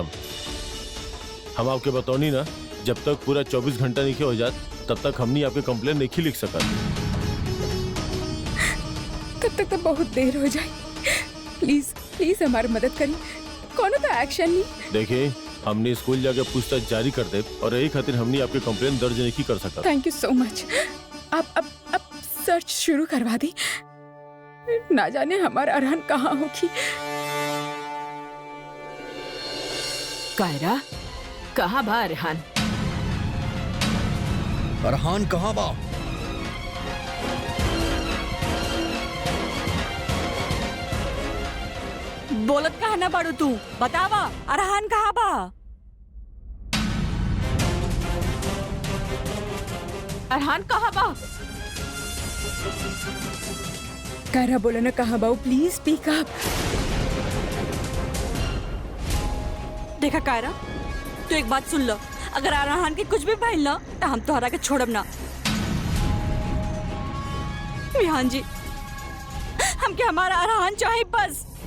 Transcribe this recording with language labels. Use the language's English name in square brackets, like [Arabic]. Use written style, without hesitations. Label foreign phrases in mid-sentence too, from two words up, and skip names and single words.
[Bhojpuri] हम आपके बतौनी ना, जब तक पूरा 24 घंटा नहीं हो जात तब तक हमनी आपके कंप्लेन नहीं लिख सकत। तब तक तो बहुत देर हो जाए। [English] please please [Bhojpuri] हमारी मदद करी, कोनो तो एक्शन नहीं। देखिए हमने स्कूल जाके पूछताछ जारी कर दे और यही खातिर हमने आपके कंप्लेन दर्ज नहीं कर सकता। [English] thank you so much. [Bhojpuri] अब सर्च शुरू करवा दी। ना जाने हमारा अरहान कहाँ होगी। कायरा कहाँ बा अरहान? अरहान कहाँ बा? बोलत कहा ना बाड़ू तू? बतावा अरहान कहाँ बा? अरहान कहाँ बा? कायरा बोला ना कहाँ बाऊ, [English] please speak up. [Bhojpuri] देखा कायरा, तू एक बात सुन लो, अगर अरहान के कुछ भी भइल ना तो हम तोहरा के छोड़ब ना। विहान जी, हमके हमारा अरहान चाहिए बस।